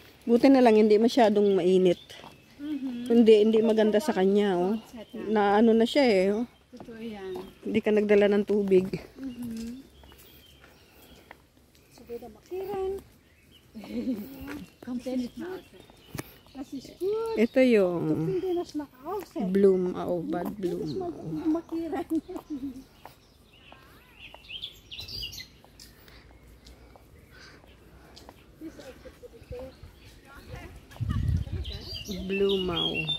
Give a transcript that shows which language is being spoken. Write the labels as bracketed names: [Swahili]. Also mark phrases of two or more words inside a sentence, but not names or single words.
[Filipino] Buti na lang hindi masyadong mainit. Hindi maganda sa kanya, oh. Na ano na siya eh, oh. Totoo yan. Hindi ka nagdala ng tubig. [German] So wieder markieren. Kommt der nicht mehr aus. Das ist gut. [Filipino] Ito yung Hindi na siya naka-offset. bloom, oh, bad bloom. [German] Markieren. [Filipino] Blumaw.